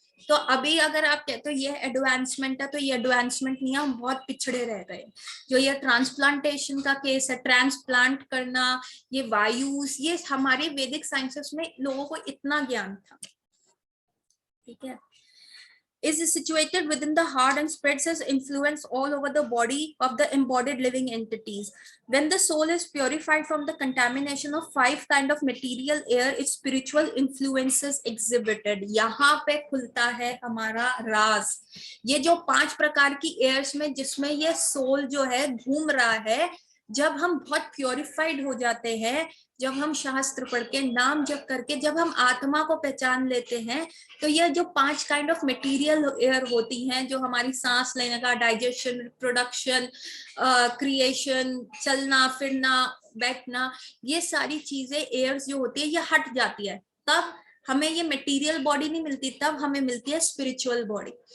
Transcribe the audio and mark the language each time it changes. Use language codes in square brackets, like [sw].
[hi] तो अभी अगर आप कहते हो ये एडवांसमेंट है, तो ये एडवांसमेंट नहीं है, हम बहुत पिछड़े रह गए। जो ये ट्रांसप्लांटेशन का केस है, ट्रांसप्लांट करना, ये वायुस, ये हमारे वैदिक साइंसेस में लोगों को इतना ज्ञान था, ठीक है। [en] is situated within the heart and spreads its influence all over the body of the embodied living entities. When the soul is purified from the contamination of 5 kind of material air, its spiritual influences exhibited. [hi] यहाँ पे खुलता है हमारा राज। ये जो 5 प्रकार की years में जिसमें ये सोल जो है घूम रहा है, जब हम बहुत प्योरिफाइड हो जाते हैं, जब हम शास्त्र पढ़ के नाम जप करके जब हम आत्मा को पहचान लेते हैं, तो ये जो 5 काइंड ऑफ मटेरियल एयर होती हैं, जो हमारी सांस लेने का, डाइजेशन, रिप्रोडक्शन, क्रिएशन, चलना फिरना, बैठना, ये सारी चीजें एयर्स जो होती है ये हट जाती है, तब हमें ये मटेरियल बॉडी नहीं मिलती, तब हमें मिलती है स्पिरिचुअल बॉडी।